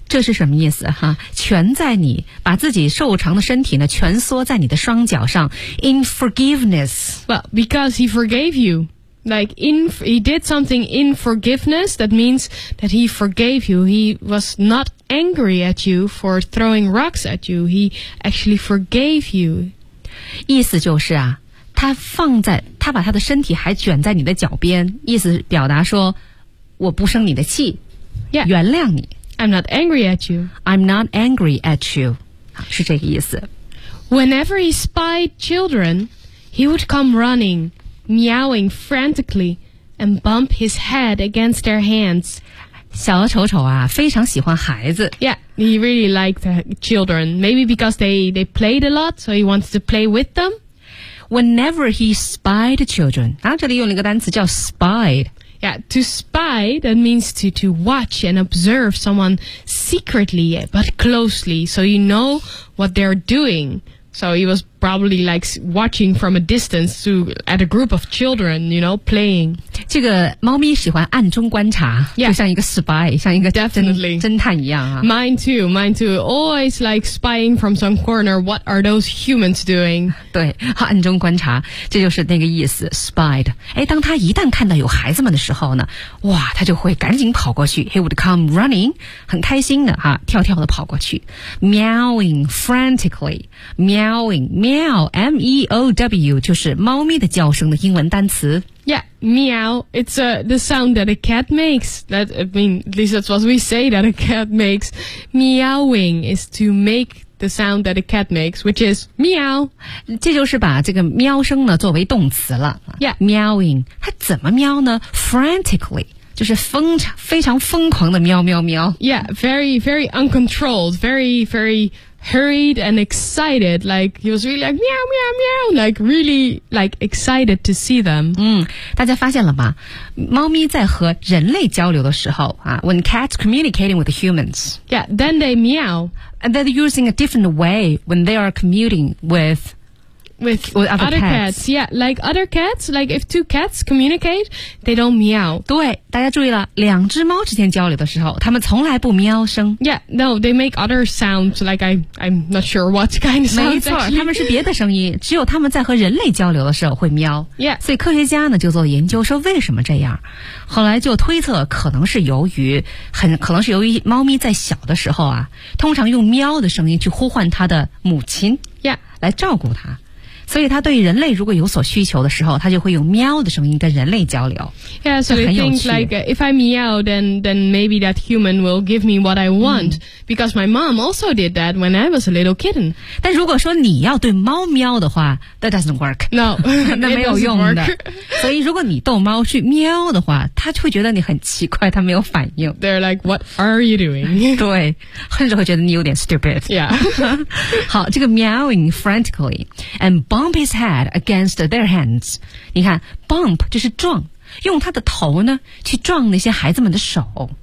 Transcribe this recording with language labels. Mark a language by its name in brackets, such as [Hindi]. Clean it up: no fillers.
[Chinese] 这是什么意思哈？蜷在你把自己瘦长的身体呢蜷缩在你的双脚上 [English] in forgiveness. Well, because he forgave you. Like, he did something in forgiveness, that means that he forgave you. He was not angry at you for throwing rocks at you. He actually forgave you. [Chinese] 意思就是啊，他把他的身体还卷在你的脚边，意思表达说，我不生你的气， [English] yeah. [Chinese] 原谅你。 [English] I'm not angry at you. I'm not angry at you. [Chinese] 是这个意思。 [English] Whenever he spied children, he would come running, meowing frantically, and bump his head against their hands. [Chinese] 小丑丑啊，非常喜欢孩子。 [English] Yeah, he really liked children. Maybe because they played a lot, so he wants to play with them. Whenever he spied children, [Chinese] 然后这里用了一个单词叫 spied. [English] Yeah, to spy, that means to watch and observe someone secretly, but closely, so you know what they're doing. So he was probably like watching from a distance to, at a group of children, you know, playing. [Chinese] 这个猫咪喜欢暗中观察 [English] yeah, [Chinese] 就像一个 spy, 像一个 [English] definitely. [Chinese] 侦探一样、啊。 [English] Mine too. Always like spying from some corner, what are those humans doing? [Chinese] 对好暗中观察这就是那个意思 spied. 诶当他一旦看到有孩子们的时候呢哇他就会赶紧跑过去 [English] he would come running, [Chinese] 很开心的哈跳跳的跑过去 [English] meowing frantically, [Chinese] meowing,Meow, M-E-O-W, 就是猫咪的叫声的英文单词。 [English] Yeah, meow, it's the sound that a cat makes. That, I mean, at least that's what we say that a cat makes. Meowing is to make the sound that a cat makes, which is meow. [Chinese] 这就是把这个喵声呢作为动词了。 [English] Yeah. [Chinese] Meowing, 它怎么喵呢?Frantically. 就是非常疯狂的喵喵喵 [English] Yeah, very, very uncontrolled Very, very hurried and excited Like, he was really like, meow, meow, meow Like, really, like, excited to see them [Chinese] 大家发现了吗猫咪在和人类交流的时候、 [English] When cats communicating with humans Yeah, then they meow And they're using a different way When they are commuting withwith other cats. yeah, like other cats, like if two cats communicate, they don't meow. [Chinese] 对，大家注意了，两只猫之间交流的时候，它们从来不喵声。 [English] Yeah, no, they make other sounds, like I'm not sure what kind of sounds. [Chinese] 没错，它们是别的声音，只有它们在和人类交流的时候会喵。 [English] Yeah. [Chinese] 所以科学家呢就做研究说为什么这样，后来就推测可能是由于猫咪在小的时候啊，通常用喵的声音去呼唤它的母亲。 [English] Yeah. [Chinese] 来照顾它。所以他对人类如果有所需求的时候他就会用喵的声音跟人类交流 [English] Yeah, so they think like if I meow then maybe that human will give me what I want、because my mom also did that when I was a little kitten [Chinese] 但如果说你要对猫喵的话 [English] that doesn't work No, [Chinese] 那没有用的所以如果你逗猫去喵的话他就会觉得你很奇怪他没有反应 [English] They're like, what are you doing? [Chinese] 对甚至会觉得你有点 stupid [English] Yeah [Chinese] 好这个 [English] meowing frantically andBump his head against their hands. [Chinese] 你看 ,bump 就是撞用他的头呢去撞那些孩子们的手。